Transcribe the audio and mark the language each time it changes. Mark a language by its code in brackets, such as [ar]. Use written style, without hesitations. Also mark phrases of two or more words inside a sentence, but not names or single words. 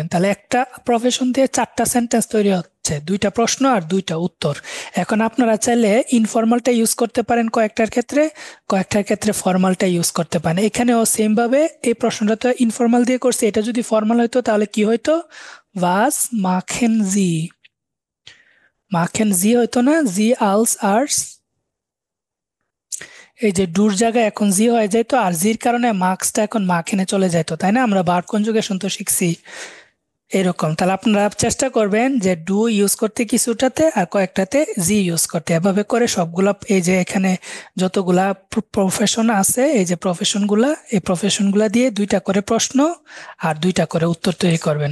[bn] তাহলে একটা প্রফেশন দিয়ে 4টা সেন্টেন্স তৈরি হচ্ছে, 2টা প্রশ্ন আর 2টা উত্তর। এখন আপনারা চাইলে ইনফর্মালটা ইউজ করতে পারেন কয়েকটার ক্ষেত্রে, কয়েকটার ক্ষেত্রে ফর্মালটা ইউজ করতে পারেন। এখানেও সেম ভাবে এই প্রশ্নটা তো ইনফর্মাল দিয়ে করছে, এটা যদি ফর্মাল হইতো তাহলে কি হইতো, [de] was machen Sie, machen Sie [bn] হইতো না, [de] Sie als Arzt, [bn] এই যে ডুর জায়গায় এখন জি হয়ে যাইতো, আর জির কারণে মার্কসটা এখন মাখেনে চলে যাইতো, তাই না, আমরা ভার্ব কনজুগেশন তো শিখছি এরকম। তাহলে আপনারা চেষ্টা করবেন যে ডু ইউজ করতে কিছুটাতে আর কয়েকটাতে জি ইউজ করতে, এভাবে করে সবগুলা এই যে এখানে যতগুলা প্রফেশন আছে, এই যে প্রফেশনগুলা, এই প্রফেশনগুলা দিয়ে 2টা করে প্রশ্ন আর 2টা করে উত্তর তৈরি করবেন।